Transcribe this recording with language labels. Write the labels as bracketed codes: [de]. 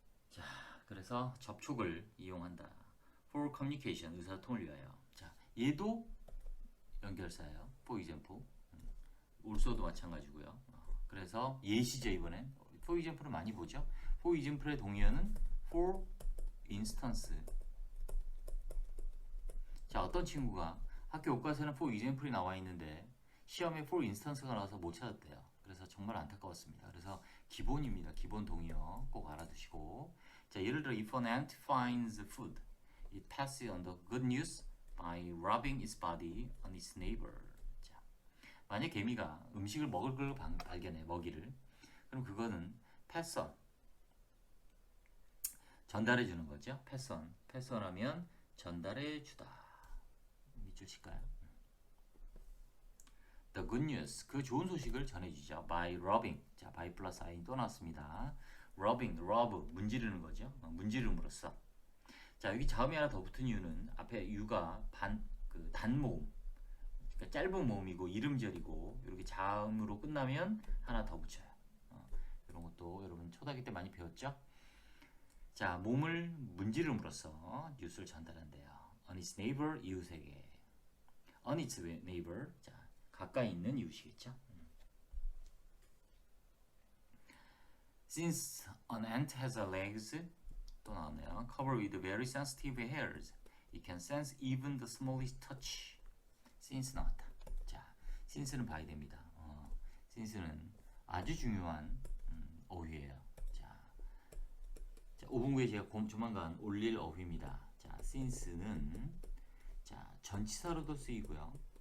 [ko] 자, 그래서 접촉을 이용한다. [en] For communication, [ko] 의사소통을 위하여. 자, 얘도 연결사예요. [en] for example. [ko] also도 마찬가지고요. 그래서 예시죠 이번엔. for example을 많이 보죠. for example의 동의어는 for instance. 자, 어떤 친구가 학교 교과서에는 for example이 나와 있는데 시험에 for instance가 나와서 못 찾았대요. 그래서 정말 안타까웠습니다. 그래서 기본입니다. 기본 동의어 꼭 알아두시고. 자, 예를 들어 [en] if an ant finds food, it passes on the good news by rubbing its body on its neighbor. [ko] 자, 만약 개미가 음식을 먹을 걸 발견해, 먹이를. 그럼 그거는 pass on, 전달해 주는 거죠. [en] pass on. [ko] pass on 하면 전달해 주다. 밑줄 칠까요? [en] The good news, [ko] 그 좋은 소식을 전해주죠. [en] By rubbing. [ko] 자, by 플러스 I 또 나왔습니다. rubbing, rub, 문지르는 거죠. 문지름으로써. 자, 여기 자음이 하나 더 붙은 이유는 앞에 유가 단모음, 그러니까 짧은 모음이고 이름절이고 이렇게 자음으로 끝나면 하나 더 붙여요. 이런 것도 여러분 초등학교 때 많이 배웠죠? 자, 몸을 문지름으로써 뉴스를 전달한대요. [en] On its neighbor, 이웃에게. On its neighbor, [ko] 자, 가까이 있는 이웃이겠죠. [en] Since an ant has legs, [ko] 또 나왔네요. [en] Covered with very sensitive hairs, it can sense even the smallest touch. [ko] Since 나왔다. 자, since는 봐야 됩니다. since는 아주 중요한 어휘예요. 자, 5분 후에 제가 조만간 올릴 어휘입니다. 자, since는 자, 전치사로도 쓰이고요.